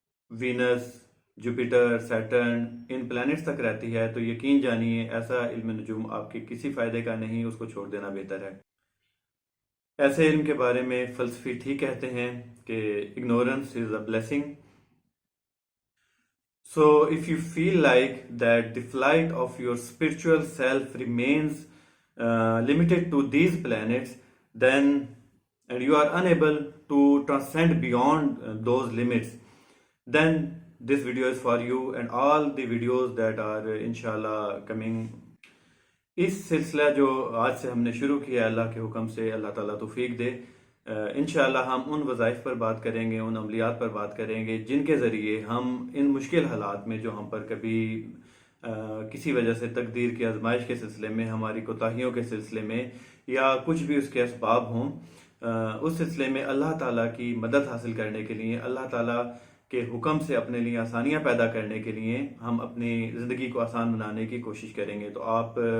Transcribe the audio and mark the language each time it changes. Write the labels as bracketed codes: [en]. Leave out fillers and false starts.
[ur] Venice, Jupiter, Saturn, ان plants تک رہتی ہے، تو یقین جانیے ایسا علم نجوم آپ کے کسی فائدے کا نہیں، اس کو چھوڑ دینا بہتر ہے۔ ایسے علم کے بارے میں فلسفی ٹھیک کہتے ہیں کہ [en] ignorance is a blessing. So if you feel like that the flight of your spiritual self remains limited to these planets, then and you are unable to transcend beyond those limits, then this video is for you and all the videos that are inshallah coming. [ur] اس سلسلہ جو آج سے ہم نے شروع کیا اللہ کے حکم سے، اللہ تعالیٰ توفیق دے، انشاءاللہ ہم ان وظائف پر بات کریں گے، ان عملیات پر بات کریں گے جن کے ذریعے ہم ان مشکل حالات میں جو ہم پر کبھی کسی وجہ سے تقدیر کی آزمائش کے سلسلے میں، ہماری کوتاہیوں کے سلسلے میں یا کچھ بھی اس کے اسباب ہوں، اس سلسلے میں اللہ تعالیٰ کی مدد حاصل کرنے کے لیے، اللہ تعالیٰ کے حکم سے اپنے لیے آسانیاں پیدا کرنے کے لیے ہم اپنی زندگی کو آسان بنانے کی کوشش کریں گے۔ تو آپ